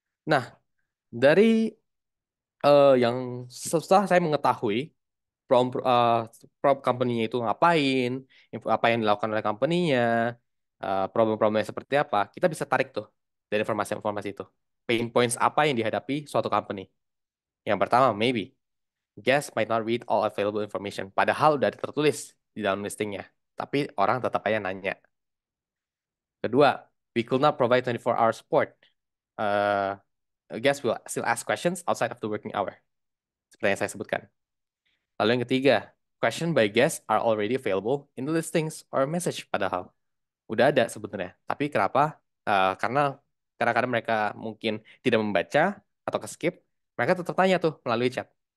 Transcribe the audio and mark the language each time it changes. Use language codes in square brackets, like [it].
[id] Nah, dari yang setelah saya mengetahui prompt prompt company-nya itu ngapain, apa yang dilakukan oleh company-nya, problem-problemnya seperti apa, kita bisa tarik tuh dari informasi-informasi itu. Pain points apa yang dihadapi suatu company. [en] Yang pertama, maybe guest might not read all available information. [id] Padahal udah tertulis di dalam listingnya. Tapi orang tetap aja nanya. [en] Kedua, we could not provide 24-hour support. Uh, Guests will still ask questions outside of the working hour. [id] Seperti yang saya sebutkan. [en] Lalu yang ketiga, question by guests are already available in the listings or message padahal. Udah ada sebenarnya. Tapi kenapa? [id] Karena kadang-kadang mereka mungkin tidak membaca atau ke skip, mereka tetap tanya tuh melalui chat.